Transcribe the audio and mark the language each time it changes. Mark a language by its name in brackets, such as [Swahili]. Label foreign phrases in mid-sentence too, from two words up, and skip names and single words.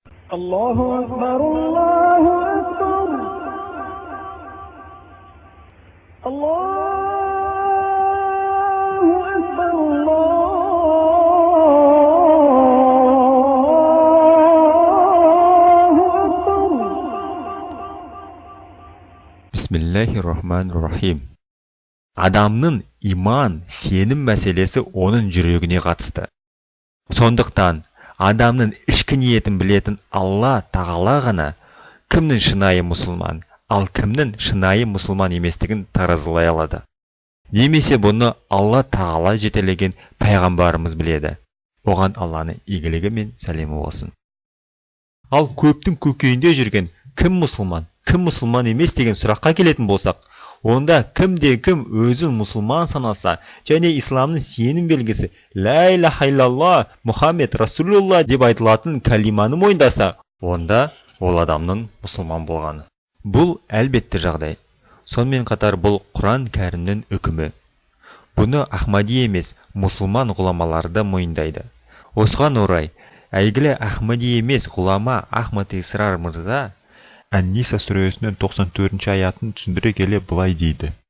[Arabic] الله أكبر الله أكبر الله أكبر الله أكبر. بسم الله الرحمن الرحيم. [Kazakh] Адамның иман, сенім мәселесі оның жүрегіне қатысты. Сондықтан адамның ішкі ниетін білетін Алла Тағала ғана кімнің шынайы мұсылман, ал кімнің шынайы мұсылман еместігін таразылай алады. Немесе бұны Алла Тағала жетелеген пайғамбарымыз біледі. Оған Алланың игілігі мен сәлемі болсын. Ал көптің көкейінде жүрген кім мұсылман емес деген сұраққа келетін болсақ, онда кім өзін мұсылман санаса және исламның сенім белгісі [Arabic] لا إله إلا الله محمد رسول الله [Kazakh] деп айтылатын калиманы мойындаса, онда ол адамның мұсылман болғаны. Бұл әлбетті жағдай. Сонымен қатар бұл Құран кәрімнің үкімі. Бұны Ахмади емес, мұсылман ғұламаларды мойындайды. Осыған орай, әйгілі Ахмади емес ғұлама Ахмад Исрар мырза Ан-Ниса сүресінің 94-ші аятын түсіндіре келе былай дейді.